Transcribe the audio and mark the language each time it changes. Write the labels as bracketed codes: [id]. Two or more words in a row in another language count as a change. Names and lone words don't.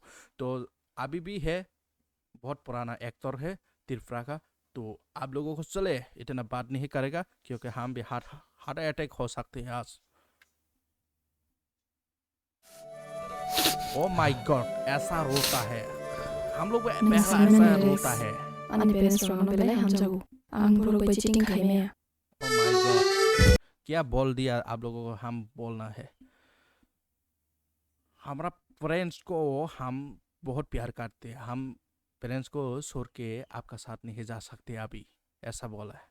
[hi] तो अभी भी है, बहुत पुराना एक्टर है तिरफरा का। तो आप लोगों को चले इतना बात नहीं करेगा क्योंकि हम भी [en] heart heart attack [hi] हो सकते हैं आज। [en] oh my god, [hi] ऐसा रोता है। हम लोग पहला ऐसा रोता है। [trp] Ani parents rong no belai ham jago. Ang buruk bai cheating khai me. [en] oh my god, [hi] क्या बोल दिया आप लोगों को? हम बोलना है हमारा पेरेंट्स को हम बहुत प्यार करते हैं। हम पेरेंट्स को छोड़ के आपका साथ नहीं जा सकते अभी, ऐसा बोला है।